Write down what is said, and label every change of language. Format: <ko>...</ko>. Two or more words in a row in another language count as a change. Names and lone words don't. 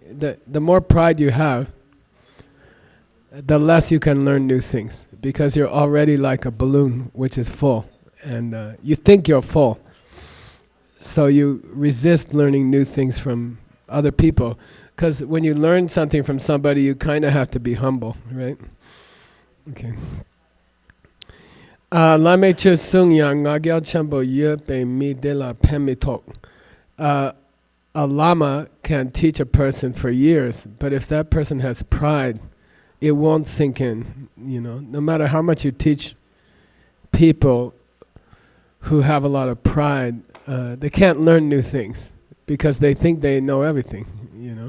<en>The more pride you have, the less you can learn new things, because you're already like a balloon which is full, and you think you're full, so you resist learning new things from other people, because when you learn something from somebody, you kind of have to be humble, right?</en> <bo>Okay. Lame chu sung yang ngagel chambo ye pe mi de la pemitok.</bo> <en>A lama can teach a person for years, but if that person has pride, it won't sink in, you know. No matter how much you teach people who have a lot of pride, they can't learn new things because they think they know everything, you know.</en>